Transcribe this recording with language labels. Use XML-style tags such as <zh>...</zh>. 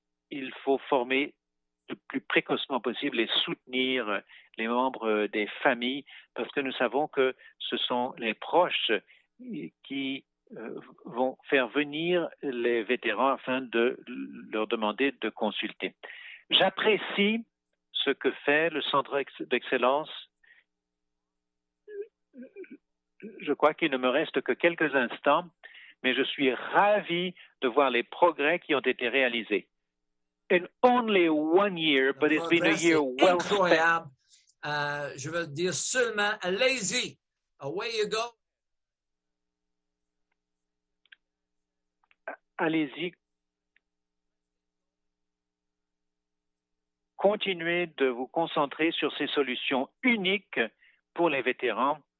<fr>Il faut former le plus précocement possible et soutenir les membres des familles parce que nous savons que ce sont les proches qui vont faire venir les vétérans afin de leur demander de consulter. J'apprécie ce que fait le Centre d'excellence. Je crois qu'il ne me reste que quelques instants, mais je suis ravi de voir les progrès qui ont été réalisés.</fr> <en>In only 1 year, but it's been a year well spent.</en> <fr>Je veux dire seulement, allez-y,</fr> <en>away you go.</en> <fr>Allez-y. Continuez de vous concentrer sur ces solutions uniques pour les vétérans.</fr>